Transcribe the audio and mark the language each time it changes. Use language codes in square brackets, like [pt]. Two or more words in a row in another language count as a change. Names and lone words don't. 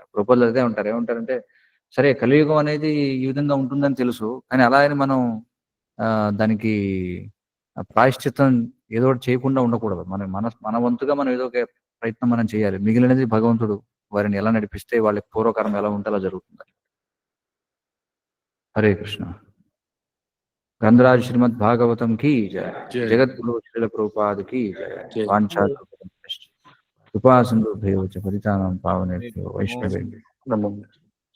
[te] ప్రభుత్వాలు అదే ఉంటారు, ఏమంటారంటే సరే కలియుగం అనేది ఈ విధంగా ఉంటుందని తెలుసు, కానీ అలా అని మనం దానికి ప్రాయశ్చిత్తం ఏదో ఒకటి చేయకుండా ఉండకూడదు. మన వంతుగా మనం ఏదో ఒక ప్రయత్నం మనం చేయాలి. మిగిలినది భగవంతుడు వారిని ఎలా నడిపిస్తే వాళ్ళకి పూర్వకరం ఎలా ఉంటే అలా జరుగుతుంది. [sa] హరే కృష్ణ. గంధరాజ్ శ్రీమద్ భాగవతం [hi] की जय, [sa] जगद्गुरु श्रील प्रभुपाद [hi] की जय, [sa] वाञ्छाकल्पतरुभ्यश्च कृपा सिन्धुभ्यो च पतितानां पावनेभ्यो वैष्णवेभ्यो नमो नमः।